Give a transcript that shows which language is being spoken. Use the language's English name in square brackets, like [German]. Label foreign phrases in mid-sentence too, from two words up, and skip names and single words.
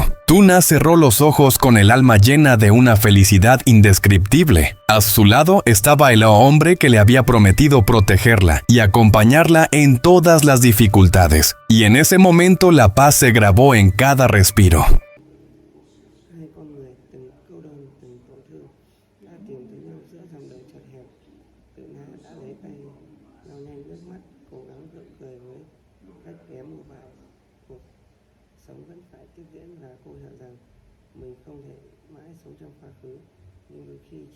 [Spanish] Tuna cerró los ojos con el alma llena de una felicidad indescriptible. A su lado estaba el hombre que le había prometido protegerla y acompañarla en todas las dificultades. Y en ese momento la paz se grabó en cada respiro. [Vietnamese] Sống vẫn phải tiếp diễn và cô hiểu rằng mình không thể mãi sống trong quá khứ, nhưng đôi khi chỉ